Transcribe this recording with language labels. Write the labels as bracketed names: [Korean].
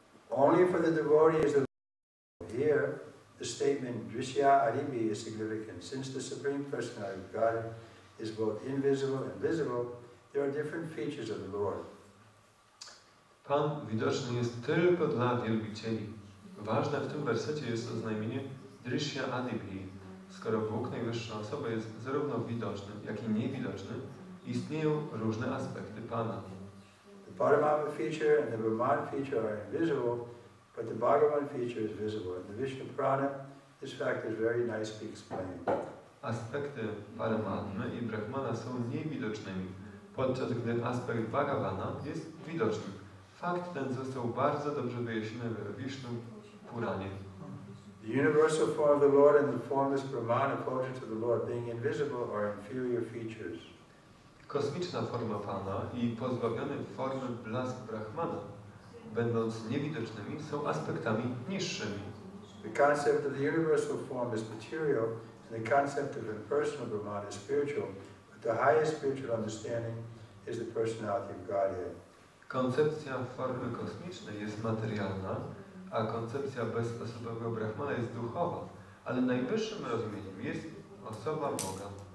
[English] Only for the devotee is the here the statement Drishya Aribi is significant. Since the Supreme Personality of God is both invisible and visible, there are different features of the Lord. [Polish] Pan widoczny jest tylko dla wielbicieli. Ważne w tym wersecie jest oznajmienie Drishya Adipi. Skoro Bóg, najwyższa osoba, jest zarówno widoczny, jak i niewidoczny, istnieją różne aspekty Pana. [English] The Paramatma feature and the Brahman feature are invisible, but the Bhagavan feature is visible. In the Vishnu Purana, this fact is very nicely explained. [Polish] Aspekty Paramatmy i Brahmana są niewidocznymi, podczas gdy aspekt Bhagavana jest widoczny. Fakt ten został bardzo dobrze wyjaśniony w Vishnu Puranie. [English] The universal form of the Lord and the formless Brahman opposed to the Lord being invisible are inferior features. [Polish] Kosmiczna forma Pana i pozbawiony formy blask Brahmana, będąc niewidocznymi, są aspektami niższymi. [English] The concept of the universal form is material, and the concept of impersonal Brahman is spiritual, but the highest spiritual understanding is the personality of Godhead. [Polish] Koncepcja formy kosmicznej jest materialna, a koncepcja bezosobowego Brahmana jest duchowa, ale najwyższym rozumieniem jest osoba Boga.